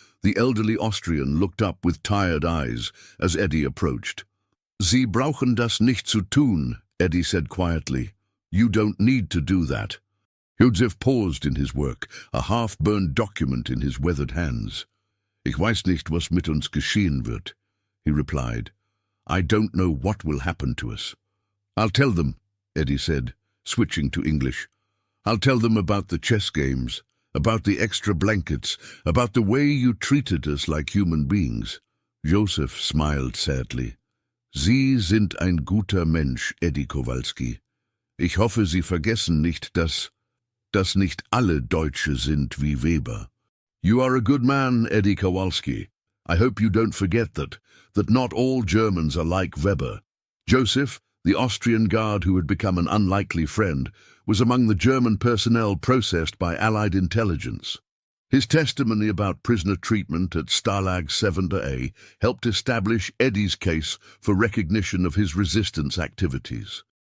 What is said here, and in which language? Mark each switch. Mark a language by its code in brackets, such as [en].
[en] The elderly Austrian looked up with tired eyes as Eddie approached. [de] "Sie brauchen das nicht zu tun," [en] Eddie said quietly. "You don't need to do that." Joseph paused in his work, a half-burned document in his weathered hands. [de] "Ich weiß nicht, was mit uns geschehen wird," [en] he replied. "I don't know what will happen to us." "I'll tell them," Eddie said, switching to English. "I'll tell them about the chess games, about the extra blankets, about the way you treated us like human beings." Joseph smiled sadly. [de] "Sie sind ein guter Mensch, Eddie Kowalski. Ich hoffe, Sie vergessen nicht, dass nicht alle Deutsche sind wie Weber." [en] "You are a good man, Eddie Kowalski. I hope you don't forget that not all Germans are like Weber." Joseph, the Austrian guard who had become an unlikely friend, was among the German personnel processed by Allied intelligence. His testimony about prisoner treatment at Stalag 7A helped establish Eddie's case for recognition of his resistance activities.